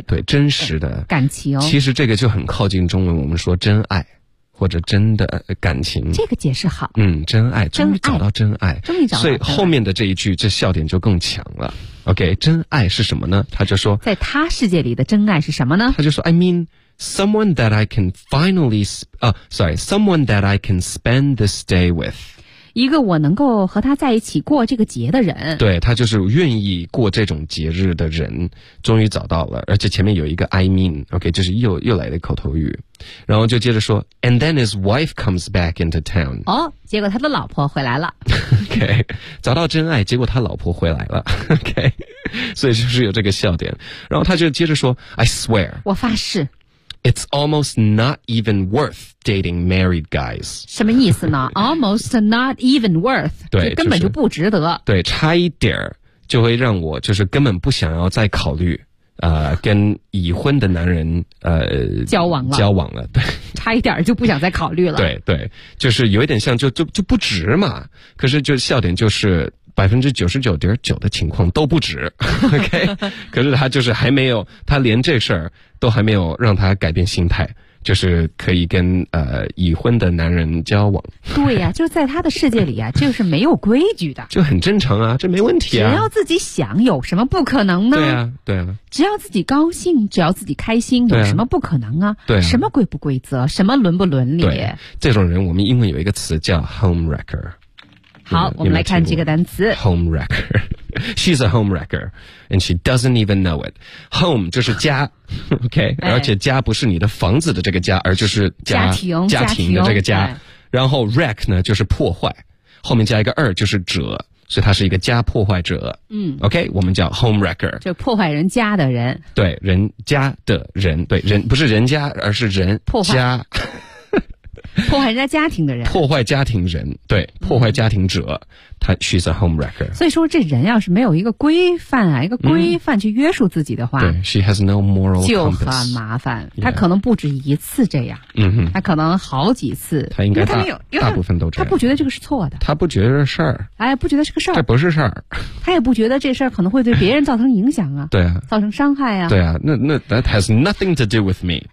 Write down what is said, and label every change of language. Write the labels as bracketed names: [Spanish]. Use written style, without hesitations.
[Chinese] 嗯，对，真实的感情。其实这个就很靠近中文我们说真爱或者真的感情。这个解释好。嗯，真爱，终于找到真爱。终于找到。所以后面的这一句这笑点就更强了。 OK, 真爱是什么呢？他就说，在他世界里的真爱是什么呢？他就说 [English] I mean,Someone that I can finally, someone that I can spend this day with. [Chinese] 一个我能够和他在一起过这个节的人。对，他就是愿意过这种节日的人，终于找到了，而且前面有一个 [English] I mean, okay, [Chinese] 就是又来的口头语。然后就接着说 [English] ,and then his wife comes back into town. [Chinese] 哦，结果他的老婆回来了。 okay, 找到真爱，结果他老婆回来了。okay, 所以就是有这个笑点。然后他就接着说 , [English] I swear. [Chinese] 我发誓。 [English] It's almost not even worth dating married guys. [Chinese] 什么意思呢 ？ [English] Almost not even worth， [Chinese] 对，根本就不值得。对，差一点就会让我就是根本不想要再考虑，跟已婚的男人交往了，交往了，对，差一点就不想再考虑了。对对，就是有一点像就不值嘛。可是就笑点就是。 99.9% 的情况都不止 ,OK? 可是他就是还没有，他连这事儿都还没有让他改变心态，就是可以跟已婚的男人交往。对呀，啊，就在他的世界里啊，就是没有规矩的。就很正常啊，这没问题啊。只要自己想，有什么不可能呢？对啊对啊。只要自己高兴，只要自己开心，有什么不可能啊？对啊，什么规不规则，什么伦不伦理。对，这种人我们英文有一个词叫 homewrecker。好，我们来看这个单词 [English] homewrecker. She's a homewrecker, and she doesn't even know it. [Chinese] Home 就是家 ，OK，哎，而且家不是你的房子的这个家，而就是家庭的这个家。哎，然后 wreck 呢，就是破坏，后面加一个二就是者，所以他是一个家破坏者。嗯，OK， 我们叫 homewrecker，就破坏人家的人。对，人家的人，对人不是人家，而是人破坏家。破坏人家家庭的人，破坏家庭人，对，破坏家庭者，他 [English] she's a homewrecker。 [Chinese] 所以说，这人要是没有一个规范啊，一个规范去约束自己的话，嗯，对 [English] ，she has no moral compass， [Chinese] 就很麻烦。他可能不止一次这样，嗯哼，他可能好几次，他应该他没有，大部分都这样，他不觉得这个是错的，他不觉得事儿，哎，不觉得是个事儿，这不是事儿，他也不觉得这事儿可能会对别人造成影响啊，对啊，造成伤害啊，对啊，那 [English] that has nothing to do with me，